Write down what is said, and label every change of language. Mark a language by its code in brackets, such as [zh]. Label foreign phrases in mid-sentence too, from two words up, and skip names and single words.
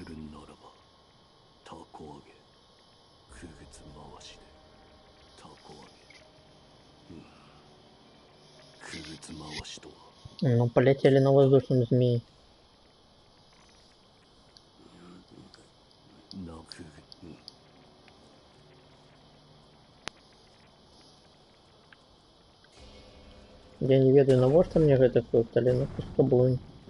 [ja] るならば、タコ揚げ、くぐつ回しで、タコ揚げ。くぐつ回しとは。 [ru] Ну, полетели на воздушном змее. なくぐ、 [be] Я не ведаю, навошта мне гэты фрукт, але ну паспрабуем.